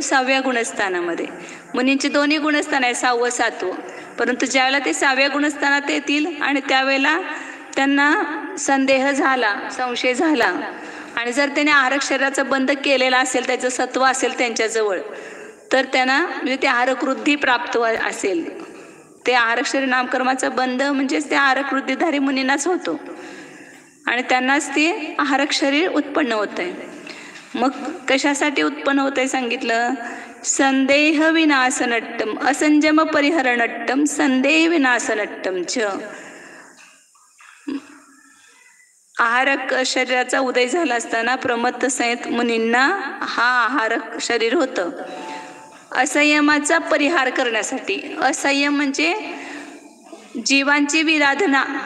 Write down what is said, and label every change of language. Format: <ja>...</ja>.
<mr>6व्या गुणस्थानामध्ये। मुनींचे दोन्ही गुणस्थान आहे, 6वं 7वं, परंतु ज्यावेळेला ते 6व्या गुणस्थानात येतील आणि त्यावेळेला त्यांना संदेह झाला, संशय झाला, आणि जर त्याने आहारक शरीराचा बंद केलेला असेल, त्याचं सत्व असेल त्यांच्याजवळ, तर त्यांना म्हणजे ते आहारक वृद्धी प्राप्त असेल। ते आहारक शरीर नामकर्माचा बंद म्हणजेच ते आहारक वृद्धिधारी मुनींनाच होतो, आणि त्यांनाच ते आहारक शरीर उत्पन्न होत आहे। मग कशासाठी उत्पन्न होत आहे सांगितलं?</mr> <pra>संदेह विनाशनट्टम असंजम परिहरणट्टम संदेह विनाशनट्टम च।</pra> <mr>आहारक शरीराचा उदय झाला असताना प्रमत्त संयत मुनींना हा आहारक शरीर होतं असंयमाचा परिहार करण्यासाठी। असंयम म्हणजे जीवांची विराधना।</mr>